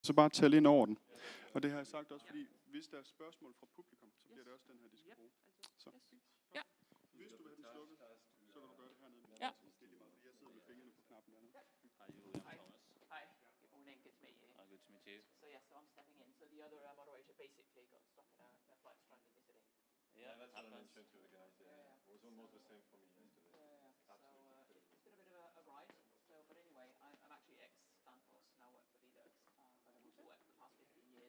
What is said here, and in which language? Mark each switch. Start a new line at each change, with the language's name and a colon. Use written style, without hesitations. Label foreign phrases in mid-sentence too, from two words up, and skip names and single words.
Danish: Så bare tælle ind over den. Og det har jeg sagt også, fordi hvis der er spørgsmål fra publikum, så bliver det også den her, de skal bruge. Så. Ja. Hvis du vil have den slukket, så kan du gøre det hernede. Ja. Det er lige meget, fordi jeg sidder med fingrene på knappen dernede.
English: Hi, Julian Thomas. Hi. Good morning. Good to meet you. Good to meet you. So yeah, so I'm stepping in. So the other moderator basically got stuck in a flight strike in visiting. Yeah, that's what I mentioned to the guys. Yeah. It was almost the same for me yesterday. Yeah. So it's been a bit of a ride. So, but anyway, I'm actually ex-Danfoss, now work for Velux, but I've also worked for the past 15 years.